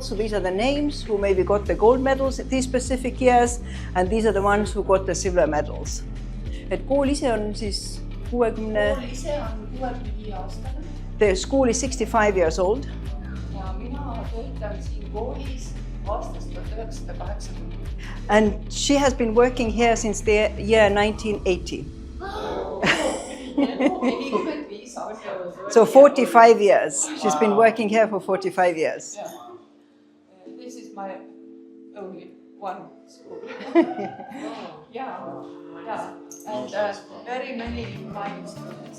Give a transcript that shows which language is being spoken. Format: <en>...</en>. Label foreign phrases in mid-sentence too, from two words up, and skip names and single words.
<en>So these are the names who maybe got the gold medals these specific years, and these are the ones who got the silver medals.</en> <et>Et kool ise on siis 60. Kool ise on 65-aastane.</et> <en>The school is 65 years old.</en> <et>Ja mina töötan siin koolis aastast 1980.</et> <en>And she has been working here since the year 1980. So 45 years. She's been working here for 45 years. Yeah. This is my only one school. Yeah, and very many my students.</en>